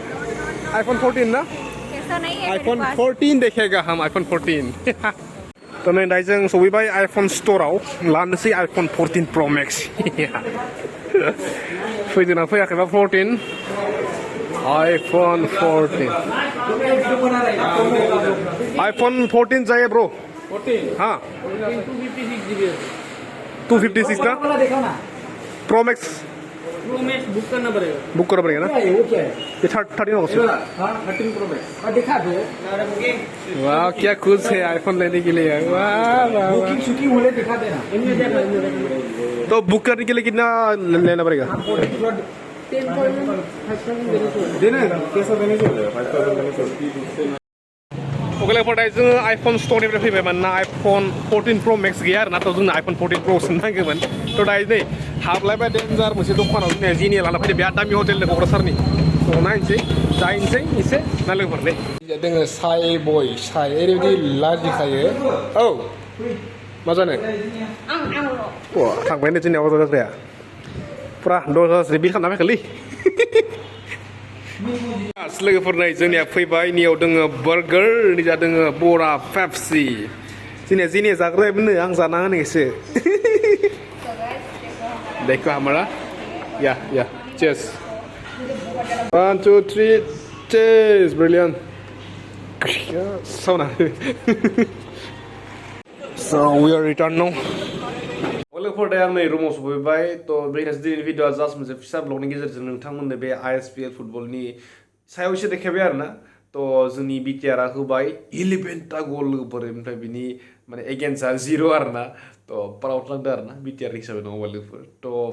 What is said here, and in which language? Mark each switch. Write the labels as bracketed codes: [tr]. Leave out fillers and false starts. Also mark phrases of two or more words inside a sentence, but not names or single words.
[hi] आइफन 14 ना आइफन 14 देखेगा हम आइफन 14 तो नै दायो जों सफैबाय आइफन स्ट'राव लानोसै आइफन 14 प्र मेक्स फैदोंना फैयाखैबा 14 आइफन 14 आइफन 14 चाहिए ब्रो 14 हाँ 256 का प्रो मैक्स बुक करना पड़ेगा ना वो क्या है ये 13 होगा सर 13 प्रो मैक्स दिखा दो वाह क्या खुश है आईफोन लेने के लिए वाह वाह बुकिंग शुकिंग होले दिखा देना तो बुक करने के लिए कितना लेना पड़ेगा देना [brx] ओके फटाय जोङो आइफन स्ट'रनिफ्राय फैबाय मानोना आइफन 14 प्र मेक्स गैया आरोना थ' जोंनो आइफन 14 प्र सो नांगौमोन थ' दायो नै हाबलायबाय डेन्जार मोनसे दखानाव जोंनिया जेनि लाना फैदो बिराद दामि हटेल क'क्राझारनि थ' नायनोसै जाहैनोसै एसे ना लोगोफोरलै दोङो साय बय साय ओरैबायदि लाजिखायो औ मा जानो थांबायनो जोंनिया अजा जाग्राया फुरा 10,000 बिल खालामना फैखालै लोगोफोर नै जोंनिया फैबाय नियाव दोङो बार्गार निजा दोङो बरा पेप्सि जोंनिया जेनिया जाग्रायाबोनो आं जाना होनो एसे [hi] देखो हमारा या [en] cheers 1 2 3 cheers brilliant so nice so we are return now [brx] लोगोफोर दायो आं नै रुमाव सफैबाय थ' बेखायनो दिनैनि भिडिअ'आ जास्ट मोनसे फिसा ब्लगनि गेजेरजों नोंथांमोननो बे ISPL फुटबलनि सायाव एसे देखायबाय आरोना थ' जोंनि बिटिआरआ होबाय 11टा गल लोगोफोर ओमफ्राय बिनि माने एगेन्स्टआ 0 आरोना थ' प्राउड नांदों आरोना बिटिआर हिसाबै नङाबा लोगोफोर थ'